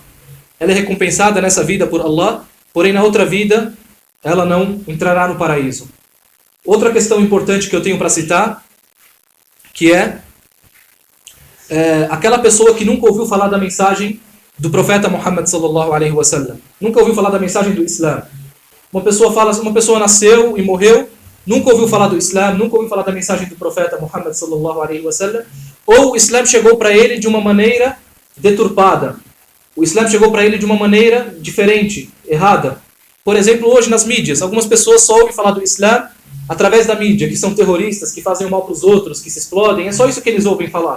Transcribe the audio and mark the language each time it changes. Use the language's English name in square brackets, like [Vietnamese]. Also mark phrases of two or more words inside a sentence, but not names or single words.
[Portuguese] Ela é recompensada nessa vida por Allah, porém na outra vida ela não entrará no paraíso. Outra questão importante que eu tenho para citar, que é aquela pessoa que nunca ouviu falar da mensagem do profeta Muhammad [Arabic] صلى الله عليه وسلم. [Portuguese] Nunca ouviu falar da mensagem do Islã. Uma pessoa nasceu e morreu, nunca ouviu falar do Islã, nunca ouviu falar da mensagem do profeta Muhammad [Arabic] صلى الله عليه وسلم, [Portuguese] ou o Islã chegou para ele de uma maneira deturpada. O Islã chegou para ele de uma maneira diferente, errada. Por exemplo, hoje nas mídias, algumas pessoas só ouvem falar do Islã através da mídia, que são terroristas, que fazem o mal para os outros, que se explodem, é só isso que eles ouvem falar.